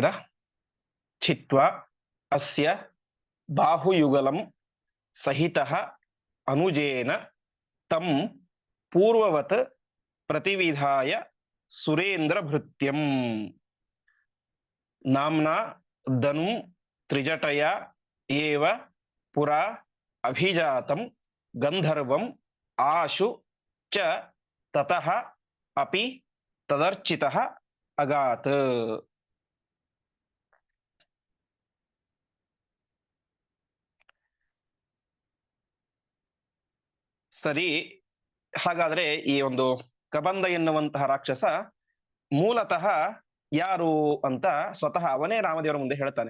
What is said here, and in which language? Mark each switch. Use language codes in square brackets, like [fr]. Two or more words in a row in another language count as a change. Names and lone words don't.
[sa] ಚಿತ್ವಾ ಅಸ್ಯ ಬಾಹುಯುಗಲಂ ಸಹಿತಃ ಅನುಜೇನ ತಂ ಪೂರ್ವವತ್ ಪ್ರತಿವಿಧಾಯ ಸುರೇಂದ್ರ ಭೃತ್ಯಂ ನಾಮ್ನಾ ಧನುಂ ತ್ರಿಜಟಯ ಏವ ಪುರಾ ಅಭಿಜಾತಂ ಗಂಧರ್ವಂ ಆಶು ಚ ತತಃ ಅಪಿ ತದರ್ಚಿತಃ ಅಗಾತ್. [kn] ಸರಿ, ಹಾಗಾದ್ರೆ ಈ ಒಂದು ಕಬಂದ ಎನ್ನುವಂತಹ ರಾಕ್ಷಸ ಮೂಲತಃ ಯಾರು ಅಂತ ಸ್ವತಃ ಅವನೇ ರಾಮದೇವರ ಮುಂದೆ ಹೇಳ್ತಾನೆ.